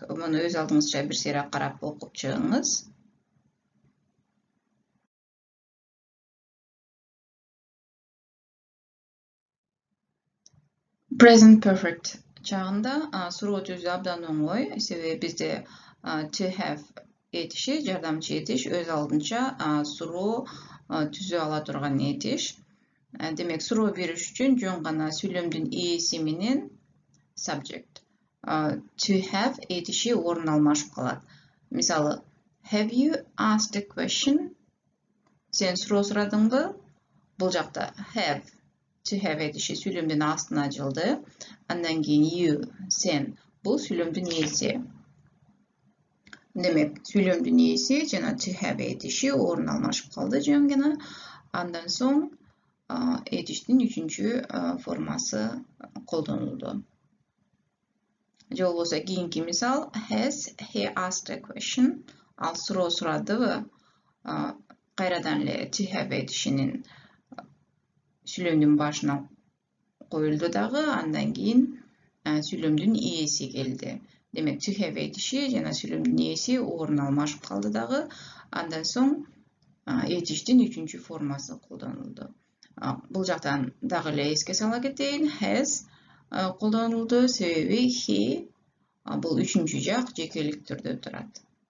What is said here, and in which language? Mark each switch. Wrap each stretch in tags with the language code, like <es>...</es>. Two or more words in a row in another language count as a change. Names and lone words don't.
<ky>Муну өз алдыңызча бир сыйра карап окуп чыгыңыз.</ky> <en>Present perfect</en> <ky>чагында суроо түзүү абдан оңой, себеби бизде</ky> <en>to have</en> <ky>этиши, жардамчы этиш өз алдынча суроо түзүү ала турган этиш. Демек, суроо бериш үчүн жөн гана сүйлөмдүн ээси менен subject.</ky> <en>To have</en> <ky>этиши орун алмашып калат. Мисалы,</ky> <en>have you asked a question?</en> <ky>Сен суроо сурадыңбы? Бул жакта have,</ky> <en>to have</en> <ky>этиши сүйлөмдүн астына жылды. Андан кийин you, сен, бул сүйлөмдүн ээси. Демек, сүйлөмдүн ээси жана</ky> <en>to have</en> <ky>этиши орун алмашып калды жөн гана. Андан соң этиштин үчүнчү формасы колдонулду. Же болбосо кийинки мисал,</ky> <en>has he asked a question?</en> <ky>Ал суроо сурадыбы? Кайрадан эле</ky> <en>to have</en> <ky>этишинин сүйлөмдүн башына коюлду дагы, андан кийин сүйлөмдүн ээси келди. Демек,</ky> <en>to have</en> <ky>этиши жана сүйлөмдүн ээси орун алмашып калды дагы. Андан соң этиштин үчүнчү формасы колдонулду. Бул жактан дагы эле эске сала кетейин. Has колдонулду, себеби he бул үчүнчү жак жекелик түрдө турат.</ky>